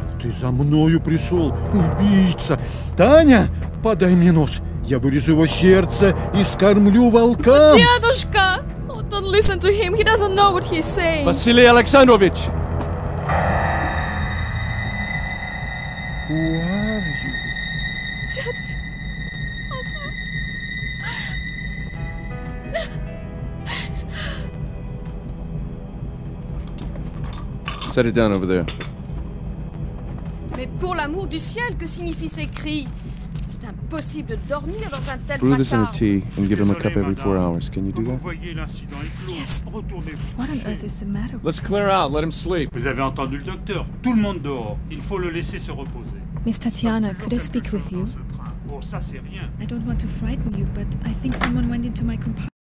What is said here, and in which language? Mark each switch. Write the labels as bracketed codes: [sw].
[ru] Ты за мною пришел, убийца. Таня, подай мне нож. Я вырежу его сердце и скормлю волкам. Дедушка! [en] Oh, don't listen to him. He doesn't know what he's saying. Vasily Alexandrovich! Who are you? Set it down over there. [fr] Mais pour l'amour du ciel, que signifient ces cris? C'est impossible de dormir dans un tel [en] Brew this in a [fr] vacarme. [en] tea and give him a cup every 4 hours. Can you do that? Yes. What on earth is the matter? Let's clear out. Let him sleep. [fr] Vous avez entendu le docteur. Tout le monde dehors. Il faut le laisser se reposer. [en] Miss Tatiana, could I speak with you? [fr] Oh, ça c'est rien. [en] I don't want to frighten you, but I think someone went into my compartment.